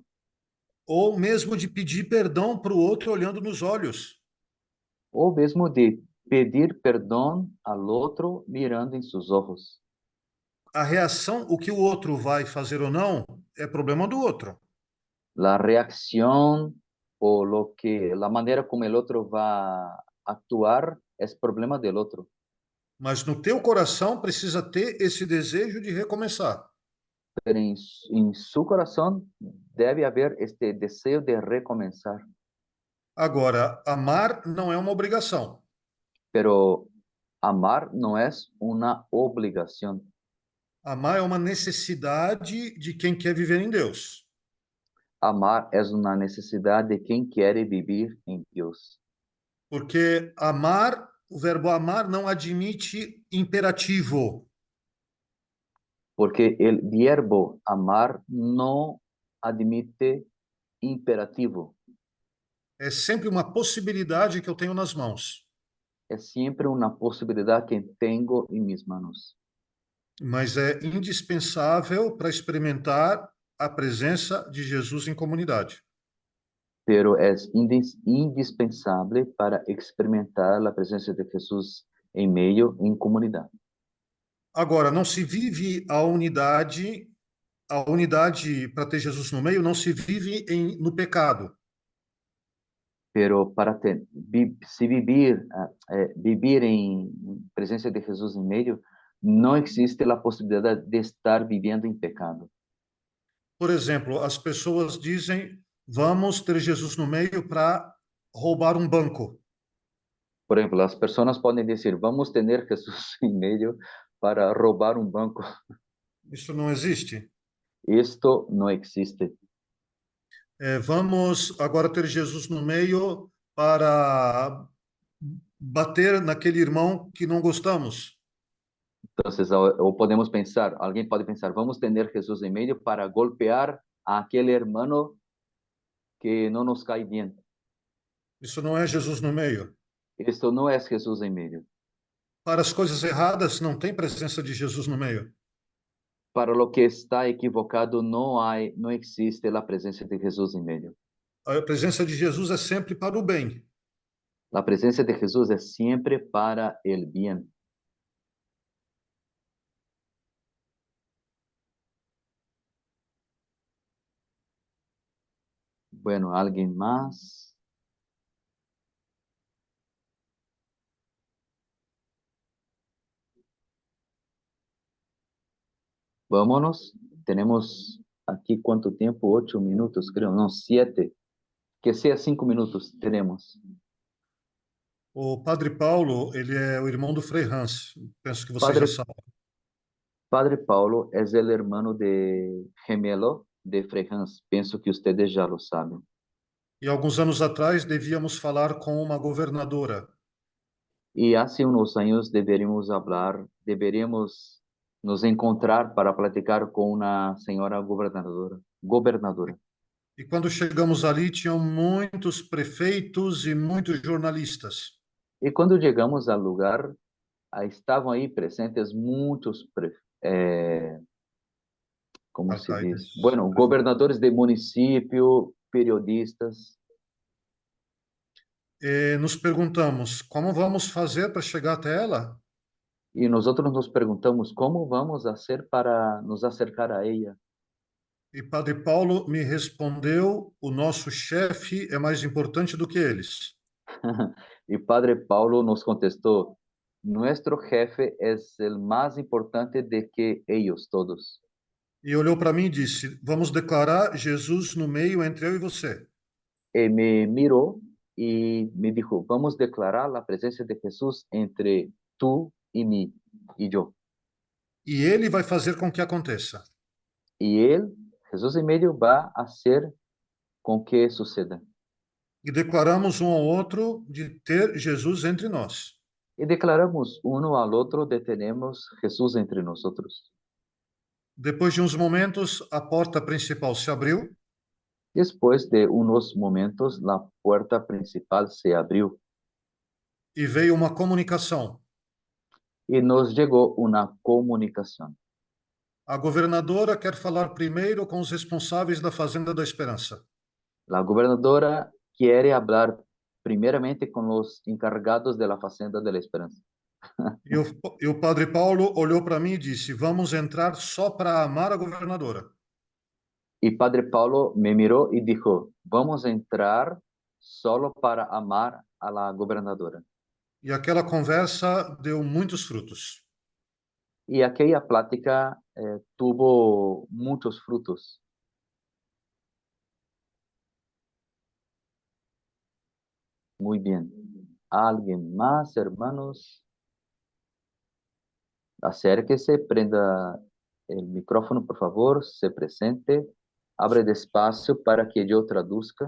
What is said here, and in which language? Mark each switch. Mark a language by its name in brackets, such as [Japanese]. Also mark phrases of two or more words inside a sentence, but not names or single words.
[Portuguese] Ou mesmo de pedir perdão para o outro olhando nos olhos. O mesmo [Spanish] de pedir perdón al otro mirando en sus ojos. [Portuguese] a reação, o que o outro vai fazer ou não, é problema do outro. [Spanish] La reacción o la manera como el otro va a actuar es problema del otro. [Portuguese] Mas no teu coração precisa ter esse desejo de recomeçar. [Spanish] Pero en su corazón debe haber este deseo de recomenzar. [Portuguese] Agora, amar não é uma obrigação. [Spanish] Pero amar no es una obligación. [Portuguese] Amar é uma necessidade de quem quer viver em Deus. [Spanish] Amar es una necesidad de quien quiere vivir en Dios. [Portuguese] Porque amar, o verbo amar não admite imperativo. [Spanish] Porque el verbo amar no admite imperativo. [Portuguese] É sempre uma possibilidade que eu tenho nas mãos. [Spanish] Es siempre una posibilidad que tengo en mis manos. [Portuguese] Mas é indispensável para experimentar a presença de Jesus em comunidade. [Spanish] Pero es indispensable para experimentar la presencia de Jesús en medio, en comunidad. [Portuguese] Agora, não se vive a unidade para ter Jesus no meio, não se vive no pecado. [Spanish] Pero para vivir en presencia de Jesús en medio, no existe la posibilidad de estar viviendo en pecado. [Portuguese] Por exemplo, as pessoas dizem, vamos ter Jesus no meio para roubar um banco. [Spanish] Por ejemplo, las personas pueden decir, vamos a tener Jesús en medio para robar un banco. [Portuguese] Isso não existe. [Spanish] Esto no existe. [Portuguese] Vamos agora ter Jesus no meio para bater naquele irmão que não gostamos. [Spanish] Entonces, o podemos pensar, alguien puede pensar, vamos a tener Jesús en medio para golpear a aquel hermano que no nos cae bien. [Portuguese] Isso não é Jesus no meio. [Spanish] Esto no es Jesús en medio. [Portuguese] Para as coisas erradas, não tem presença de Jesus no meio. [Spanish] Para lo que está equivocado, no existe la presencia de Jesús en medio. [Portuguese] A presença de Jesus é sempre para o bem. [Spanish] La presencia de Jesús es siempre para el bien. Bueno, ¿alguien más? Vámonos. Tenemos aquí cuánto tiempo, 8 minutos, creo, no, 7. Que sea 5 minutos tenemos. [Portuguese] O Padre Paulo, ele é o irmão do Frei Hans. Penso que vocês já sabem. [Spanish] Padre Paulo es el hermano gemelo de Frei Hans. Penso que ustedes ya lo saben. [Portuguese] E alguns anos atrás devíamos falar com uma governadora. [Spanish] Y hace unos años deberíamos nos encontrar para platicar con una señora gobernadora. [Portuguese] E quando chegamos ali, tinham muitos prefeitos e muitos jornalistas. [Spanish] Y cuando llegamos al lugar, estaban ahí presentes muchos, ¿cómo se dice? Bueno, gobernadores de municipio, periodistas. [Portuguese] Nos perguntamos, como vamos fazer para chegar até ela? [Spanish] Y nosotros nos preguntamos, ¿cómo vamos a hacer para nos acercar a ella? [Portuguese] E Padre Paulo me respondeu, o nosso chefe é mais importante do que eles. [Spanish] Y Padre Paulo nos contestó, nuestro jefe es el más importante de que ellos todos. [Portuguese] E olhou para mim e disse, vamos declarar Jesus no meio entre eu e você. [Spanish] Y me miró y me dijo, vamos a declarar la presencia de Jesús entre tú y mí y yo. [Portuguese] E ele vai fazer com que aconteça. [Spanish] Y él, Jesús en medio, va a hacer con que suceda. [Portuguese] E declaramos um ao outro de ter Jesus entre nós. [Spanish] Y declaramos uno al otro de tenemos Jesús entre nosotros. [Portuguese] Depois de uns momentos, a porta principal se abriu. [Spanish] Después de unos momentos, la puerta principal se abrió. [Portuguese] E veio uma comunicação. [Spanish] Y nos llegó una comunicación. [Portuguese] A governadora quer falar primeiro com os responsáveis da Fazenda da Esperança. [Spanish] La gobernadora quiere hablar primeramente con los encargados de la Fazenda de la Esperanza. [Portuguese] E o padre Paulo olhou para mim e disse: Vamos entrar só para amar a governadora. [Spanish] Y Padre Paulo me miró y dijo, vamos a entrar solo para amar a la gobernadora. [Portuguese] E aquela conversa deu muitos frutos. [Spanish] Y aquella plática tuvo muchos frutos. Muy bien. ¿Alguien más, hermanos? Acérquese, prenda el micrófono, por favor, se presente, abre despacio para que yo traduzca.